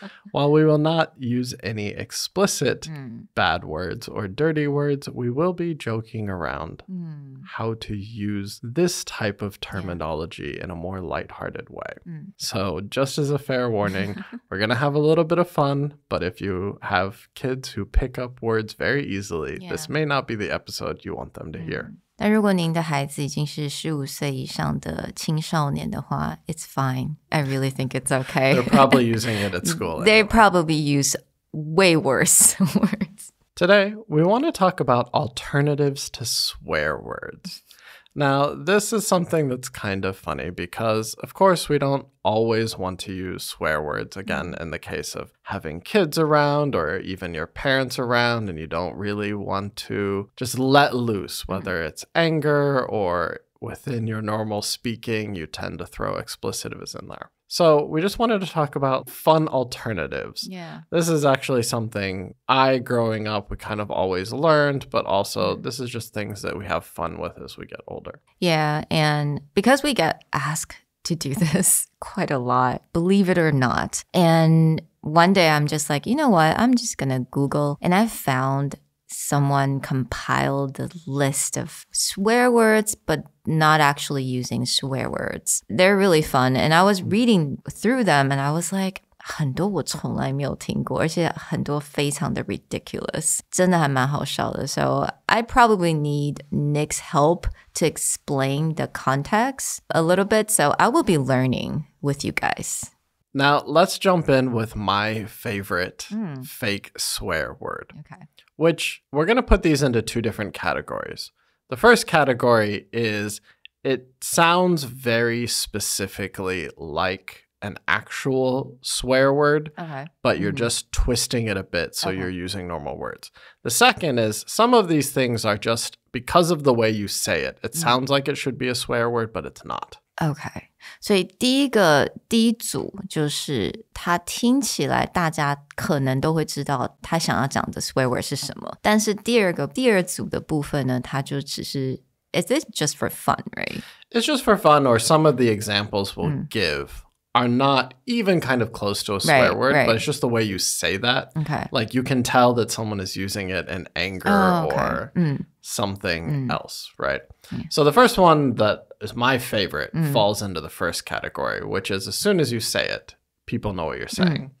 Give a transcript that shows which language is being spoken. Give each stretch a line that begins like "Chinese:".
English: While we will not use any explicit bad words or dirty words, we will be joking around how to use this type of terminology in a more lighthearted way. So just as a fair warning, we're going to have a little bit of fun, but if you have kids who pick up words very easily, this may not be the episode you want them to hear.
Chinese: 但如果您的孩子已经是15岁以上的青少年的话
English: it's fine. I really think it's okay. They're probably using it at school. They probably use way worse words. Today, we want to talk about alternatives to swear words. Now, this is something that's kind of funny because, of course, we don't always want to use swear words, again, in the case of having kids around or even your parents around and you don't really want to just let loose, whether it's anger or within your normal speaking, you tend to throw explicitives in there. So we just wanted to talk about fun alternatives. Yeah. This is actually something growing up, we kind of always learned, but also this is just things that we have fun with as we get older. Yeah, and because we get asked to do this quite a lot, believe it or not. And one day I'm just like, you know what? I'm just going to Google. And I found someone compiled a list of swear words, but not actually using swear words. They're really fun. And I was reading through them and I was like,
Chinese: 很多我从来没有听过，而且很多非常的 ridiculous， 真的还蛮好笑的。
English: So I probably need Nick's help to explain the context a little bit. So I will be learning with you guys. Now, let's jump in with my favorite fake swear word. Okay. Which we're going to put these into two different categories. The first category is it sounds very specifically like an actual swear word, but you're just twisting it a bit, so you're using normal words. The second is some of these things are just because of the way you say it. It sounds like it should be a swear word, but it's not.
Chinese: OK， 所以第一组就是他听起来大家可能都会知道他想要讲的 swear word 是什么，但是第二组的部分呢，他就只是
English: Is it just for fun, right? It's just for fun, or some of the examples we'll give are not even kind of close to a swear word, but it's just the way you say that. Okay. Like you can tell that someone is using it in anger or something else, right? So the first one that is my favorite falls into the first category, which is as soon as you say it, people know what you're saying.